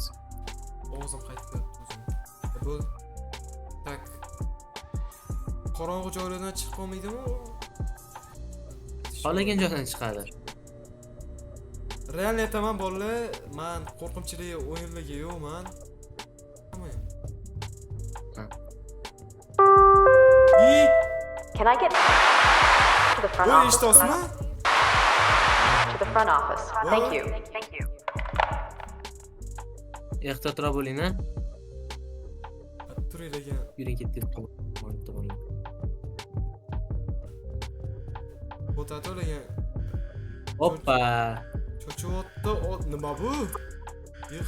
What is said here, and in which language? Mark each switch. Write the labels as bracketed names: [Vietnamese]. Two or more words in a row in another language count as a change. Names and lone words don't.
[Uzbek] Ovozim qaytdi o'zim. Bu tak. Qorong'u joylardan chiqib qolmaydimi? Xohlagan joydan chiqadi. Realni aytaman bolalar, men qo'rqinchli o'yinlarga yo'qman. [English] Can I get to the front office? To the front office. Thank you. [Uzbek] Ehtiyotroq bo'ling, ha? Turinglar. Yuring ketdik. Potato'larga Hoppa. cho'chiyotdi. Nima bu? Yih.